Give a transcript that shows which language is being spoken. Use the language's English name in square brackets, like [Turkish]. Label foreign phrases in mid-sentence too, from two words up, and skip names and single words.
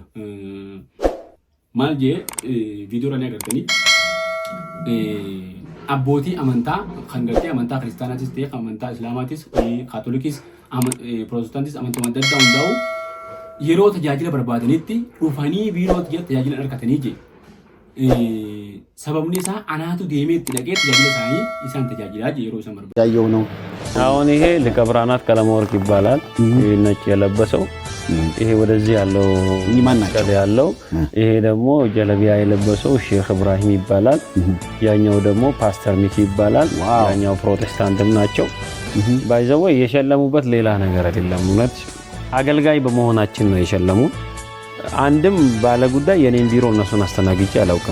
[Oromo] Maal jee viidiyoo irra ni agartanii abbootii amantaa kan gartee amantaa kiristaanaatis ta'e amantaa islaamaatis kaatolikis pirootestantis amantaa adda addaa hundaa'u yeroo tajaajila barbaadanitti dhufanii biiroo tajaajila argatanii jee. sababni isaa anaatu deemee itti dhaqee tajaajila isaanii isaan tajaajilaa yeroo isaan barbaadan [Amharic] ያየው ነው። አሁን ይሄ ሊቀ ብርሃናት ቀለመወርቅ ይባላል። ነጭ የለበሰው ይሄ ወደዚህ ያለው ይማናቸው ያለው ይሄ ደግሞ ጀለቢያ የለበሰው ሼክ ኢብራሂም ይባላል። ያኛው ደግሞ ፓስተር ሚኪ ይባላል። ያኛው ፕሮቴስታንትም ናቸው። ባይዘው የሸለሙበት ሌላ ነገር አይደለም። እውነት አገልጋይ በመሆናችን ነው የሸለሙ። አንድም ባለ ጉዳይ የኔን ቢሮ እነሱን አስተናግጄ አላውቅም።